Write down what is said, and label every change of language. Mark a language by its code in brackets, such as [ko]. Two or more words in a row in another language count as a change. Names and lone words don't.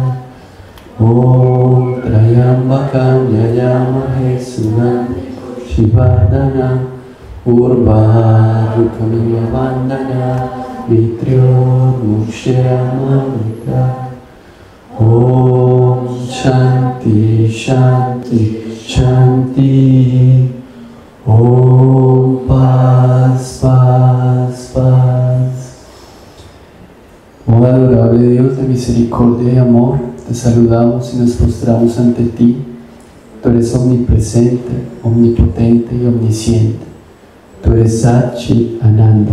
[sa] Om Trayambakam Yajamahe Sudam Chivardhanam Urvarukamiva Vandana Mitrio Mushyamamita Om Shanti Shanti Shanti Om [es] Paz Paz Paz. Oh adorable Dios de misericordia y amor, te saludamos y nos postramos ante ti. Tú eres omnipresente, omnipotente y omnisciente. Tú eres [sa] Satchit Ananda.